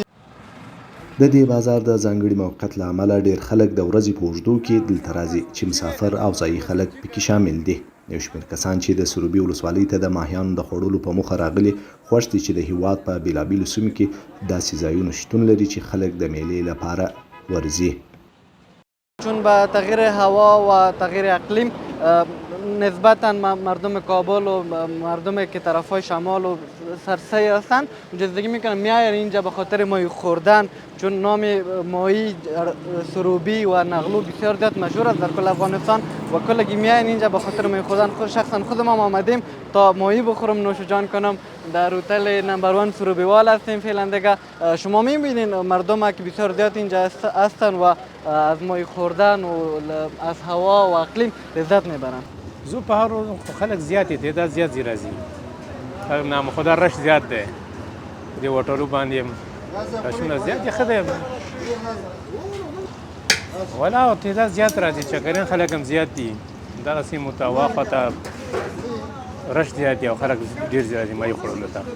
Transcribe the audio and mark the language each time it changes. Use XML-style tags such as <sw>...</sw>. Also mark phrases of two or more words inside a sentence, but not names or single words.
<ps>د دې بازار د ځانګړي موقعیت له امله ډېر خلک د ورځې په اوږدو کې دلته راځي چې مسافر او ځایي خلک پکې شامل دي. یو شمېر کسان چې د سروبي ولسوالۍ ته د ماهیانو د خوړلو په موخه راغلي خوښ دي چې د هېواد په بېلابېلو سیمو کې داسې ځایونه شتون لري چې خلک د میلې لپاره ورځي.</ps> <fa>چون به تغییر هوا و تغییر اقلیم نسبتا مردم کابل و مردم که طرفای شمال و سرسیر هستند جزدگی میکنن، میاین اینجا به خاطر ماهی خوردن، چون نام ماهی سروبی و نغلو بسیار زیاد مشهور است در کل افغانستان و کلگی میاین اینجا به خاطر ماهی خوردن. شخصا خودم هم آمدیم تا ماهی بخورم، نوش جان کنم. در هتل نمبر 1 سروبی وال هستیم فعلا دیگه. شما میبینین مردم که بسیار زیاد اینجا هستن و از ماهی خوردن و از هوا و اقلیم لذت میبرن.</fa> <ps>زو په هر خلک زیات دي، تعداد زیات راځي،</ps> <fa>نام خدا</fa> <ps>رش زیات دی، د هوټلو باندې رشونه زیات دي. ښه دی ولا تعداد زیات راځي، چکرین خلک هم زیات دي، دغه سیمو ته واخته رش زیات دي او خلک ډېر زیات دي ماهي خوړلو ته.</ps>